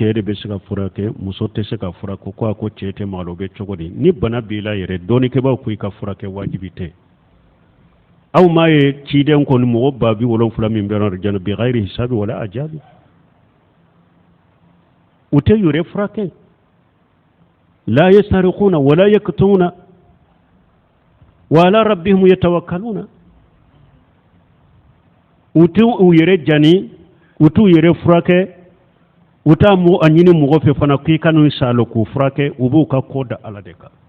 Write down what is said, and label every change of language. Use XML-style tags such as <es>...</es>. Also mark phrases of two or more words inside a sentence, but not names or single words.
<bm>de bɛ se ka furakɛ muso tɛ se ka furakɛ ko cɛ tɛ magala o bɛ cogo di ni bana b'i la yɛrɛ dɔɔnikɛbaaw ko i ka furakɛ wajibi tɛ aw m'a ye ciden kɔni mɔgɔ 70,000 min bɛ arijana</bm> <ar>بغير حساب ولا عذاب</ar> <bm>u tɛ yɛrɛ furakɛ la</bm> <ar>يسترقون ولا يكتوون وعلى ربهم يتوكلون</ar> <bm>u t'u yɛrɛ jani u t'u yɛrɛ furakɛ u t'a a ɲini mɔgɔ fɛ fana k'i ka n'u salo k'u furakɛ u b'u ka ko da ala de kan</bm>